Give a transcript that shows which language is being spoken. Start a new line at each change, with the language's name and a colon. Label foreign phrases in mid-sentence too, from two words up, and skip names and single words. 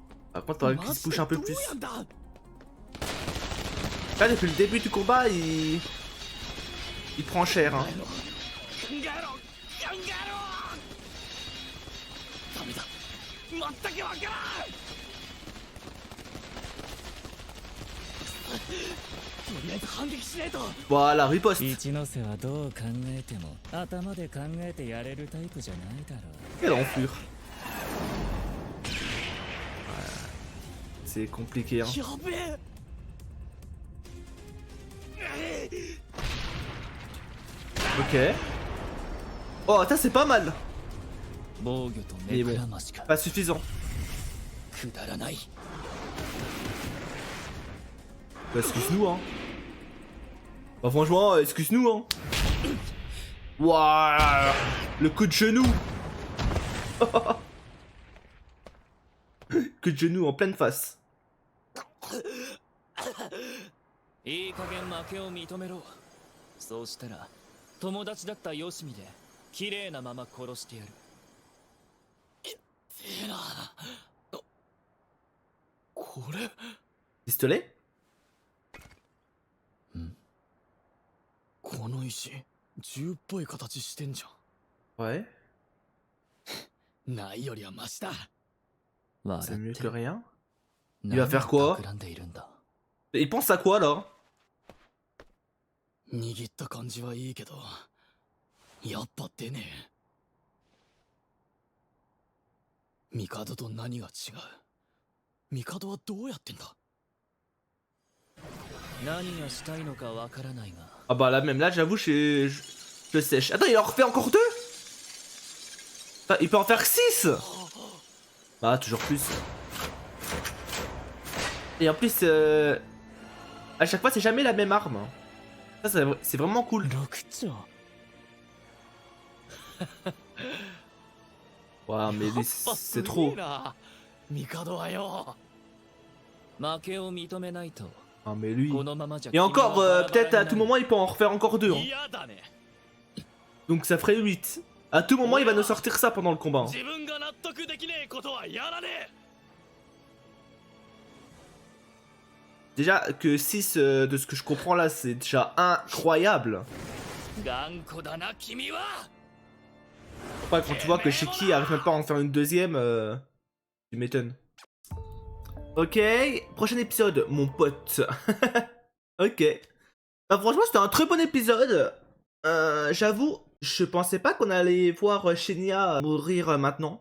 French: Par contre, faudrait qu'il se bouge un peu plus. Là, depuis le début du combat, il prend cher. Hein. Voilà, riposte.
Japanese: 一ノ瀬はどう考えても頭で考えてやれるタイプじゃないだろう。
French: Quelle enflure. C'est compliqué. Hein. Ok. Oh, ça c'est pas mal.
Japanese: 防御と
French: Mais
Japanese: 目
French: bon,
Japanese: くらましか
French: pas suffisant.
Japanese: くだらない
French: Bah, excuse-nous, hein. Bah, franchement, excuse-nous, hein. Waouh, le coup de genou. Coup de genou en pleine face.
Japanese: いい加減負けを認めろ。そうしたら友達だったよしみで綺麗なまま殺してやる。えなこれ
French: Pistolet?
Japanese: この石銃っぽい形してんじゃ
French: Ouais,
Japanese: ん。ないよりはマシだ。
French: c'est mieux que rien.
Japanese: 何
French: va faire quoi
Japanese: を企んでいるんだ。
French: Il pense à quoi là?
Japanese: 握った感じはいいけどやっぱ出ねえ。帝と何が違う。帝はどうやってんだ。何がしたいのかわからないが。
French: Ah bah là même là j'avoue je sèche. Attends, il en refait encore 2? Attends, il peut en faire 6? Bah toujours plus. Et en plus à chaque fois c'est jamais la même arme. Ça c'est vraiment cool.
Japanese: 六丁
French: Waouh mais lui c'est trop.
Japanese: 帝はよ。負けを認めないと
French: Ah mais lui.
Japanese: このままじゃ
French: Et encore peut-être à tout moment il peut en refaire encore 2. Hein.
Japanese: 嫌だね。
French: Donc ça ferait 8. À tout moment il va nous sortir ça pendant le combat. Hein.
Japanese: 自分が納得できねえことはやらねえ。
French: Déjà que 6 de ce que je comprends là c'est déjà incroyable.
Japanese: 頑固だな君は。
French: Ouais, quand tu vois que Shiki arrive même pas à en faire une deuxième, tu m'étonnes. Ok, prochain épisode, mon pote. Ok. Bah, franchement, c'était un très bon épisode. J'avoue, je pensais pas qu'on allait voir Shinya mourir maintenant.